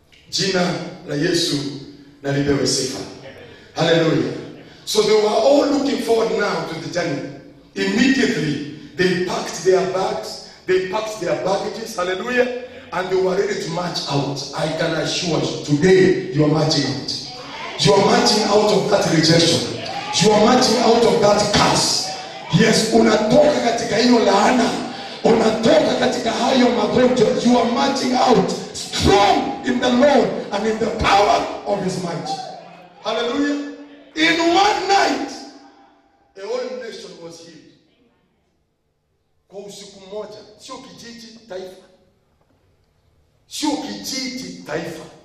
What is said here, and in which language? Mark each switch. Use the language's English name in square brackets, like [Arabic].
[Swahili] Jina la Yesu na lipewe sifa. [English] Hallelujah. So they were all looking forward now to the journey. Immediately They packed their bags, they packed their baggages, hallelujah, and they were ready to march out. I can assure you, today you are marching out. You are marching out of that rejection. You are marching out of that curse. [Swahili] Yes, unatoka katika hiyo laana. Unatoka katika hayo magonjwa. [English] You are marching out strong in the Lord and in the power of his might. Hallelujah. In one night, a whole nation was healed. [Swahili] Kwa usiku mmoja, sio kijiji, taifa. Sio kijiji, taifa.